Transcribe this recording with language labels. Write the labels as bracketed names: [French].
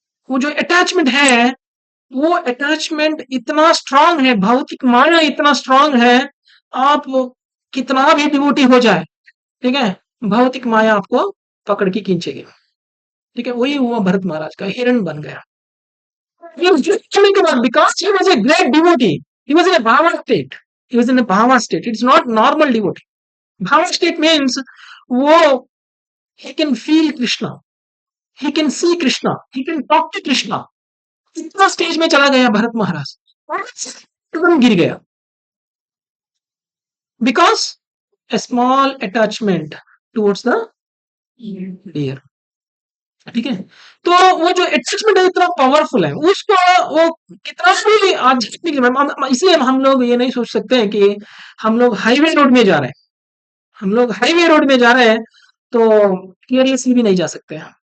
[Hindi] वो जो अटैचमेंट है, वो अटैचमेंट इतना स्ट्रांग है, भौतिक माया इतना स्ट्रांग है, आप कितना भी डिवोटी हो जाए, ठीक है, भौतिक माया आपको पकड़ के खींचेगी, ठीक है। वही हुआ भरत महाराज का, हिरण बन गया। के बाद [English] because he was a great devotee, he was in a bhava state, he was in a bhava state, it's not normal devotee. Bhava state means [Hindi] वो [English] he can feel Krishna, he can see Krishna, he can talk to Krishna। [Hindi] इतना stage में चला गया भरत महाराज, एकदम गिर गया, [English] because a small attachment towards the deer, [Hindi] ठीक है। तो वो जो अटैचमेंट है इतना पावरफुल है, उसको वो कितना भी आध्यात्मिक, इसलिए हम लोग ये नहीं सोच सकते हैं कि हम लोग हाईवे रोड में जा रहे हैं, हम लोग हाईवे रोड में जा रहे हैं तो केयरलेसली भी नहीं जा सकते हैं।